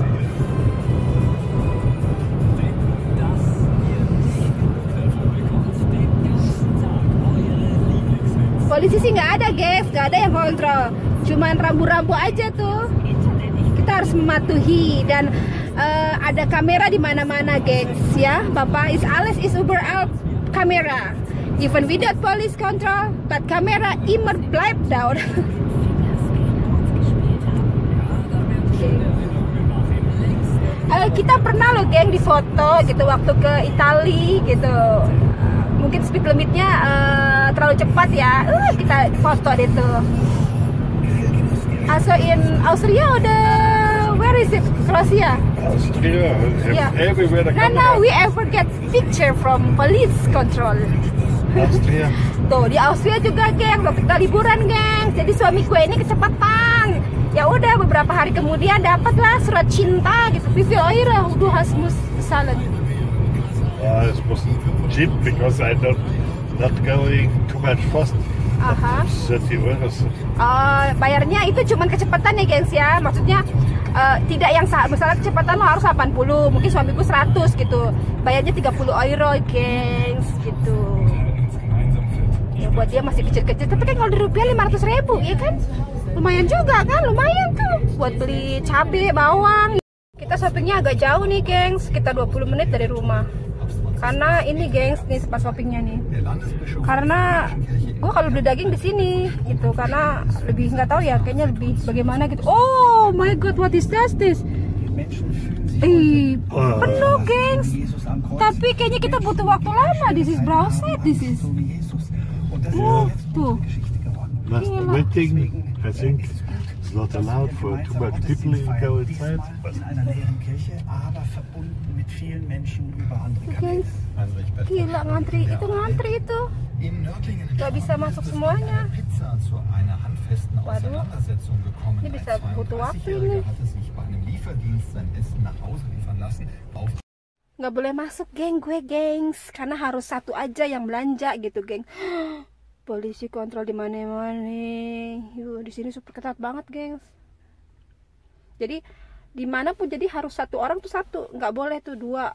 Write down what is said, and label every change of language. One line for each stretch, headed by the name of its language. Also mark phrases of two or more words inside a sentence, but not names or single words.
Indonesian: Polisi sih nggak ada, guys, nggak ada yang kontrol, cuman rambu-rambu aja tuh. Kita harus mematuhi dan ada kamera di mana-mana, gengs, ya. Bapak,
German: is alles is überall kamera.
English: Even without police control, but kamera
German: immer bleibt
English: down.
Indonesian: Kita pernah loh, geng, di foto gitu waktu ke Italia gitu. Mungkin
English: speed limitnya
Indonesian: terlalu cepat ya. Kita foto deh tuh.
English: Also in Austria oder where is it? Croatia? Austria, Yeah. everywhere the No, we ever get picture from police control. Austria.
Indonesian: Tuh di Austria juga, geng, waktu kita liburan, geng. Jadi suami gue ini kecepatan. Ya udah beberapa hari kemudian dapatlah surat cinta gitu.
German: Wie viel Euro du hast muss bezahlen?
English: It was cheap because I not going too much fast. Aha.
Indonesian: 30 Euro. Bayarnya itu cuman kecepatan ya, gengs, ya. Maksudnya tidak yang misalnya kecepatan lo harus 80, mungkin suamiku 100 gitu. Bayarnya 30 euro, gengs, gitu. Ya buat dia masih kecil-kecil, tapi kan kalau di rupiah 500.000, ya kan? Lumayan juga kan, lumayan tuh buat beli cabai, bawang. Kita shoppingnya agak jauh nih, gengs, sekitar 20 menit dari rumah. Karena ini, gengs, nih pas shoppingnya nih. Karena gua kalau beli daging di sini gitu, karena lebih nggak tahu ya, kayaknya lebih bagaimana gitu.
English: Oh my god, what is this?
Indonesian: Penuh, gengs. Tapi kayaknya kita butuh waktu lama.
English: This is browser, this is. Tuh. must waiting. I think it's not allowed for too much people in go inside. But
German: In einer leeren Kirche, aber verbunden mit vielen Menschen über andere Kanäle.
Indonesian: Gila ngantri itu.
German: In Nördlingen
Indonesian: Gak bisa masuk semuanya.
German: Pizza zu einer handfesten
Indonesian: Waduh.
German: Auseinandersetzung gekommen.
Indonesian: Ini bisa
German: Ein
Indonesian: butuh waktu
German: 32-Jähriger
Indonesian: ini.
German: hatte sich bei einem Lieferdienst sein Essen nach Hause liefern lassen.
Indonesian: Nggak boleh masuk geng gue gengs, karena harus satu aja yang belanja gitu geng. Polisi kontrol di mana-mana. Yuh, di sini super ketat banget gengs. Jadi dimanapun jadi harus satu orang tuh satu, nggak boleh tuh dua.